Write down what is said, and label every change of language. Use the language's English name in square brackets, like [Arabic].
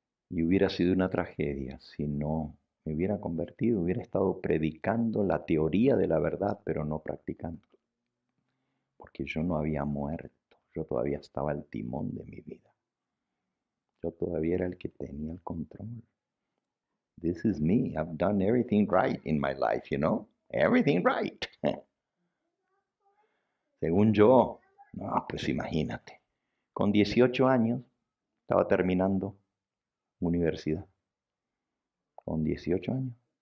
[Spanish] Y hubiera sido una tragedia si no me hubiera convertido, hubiera estado predicando la teoría de la verdad, pero no practicando. Porque yo no había muerto, yo todavía estaba al timón de mi vida. Yo todavía era el que tenía el control. [English] This is me. I've done everything right in my life, you know? Everything right. [Spanish] Según yo, no, pues imagínate. Con 18 años estaba terminando universidad. Con 18 años.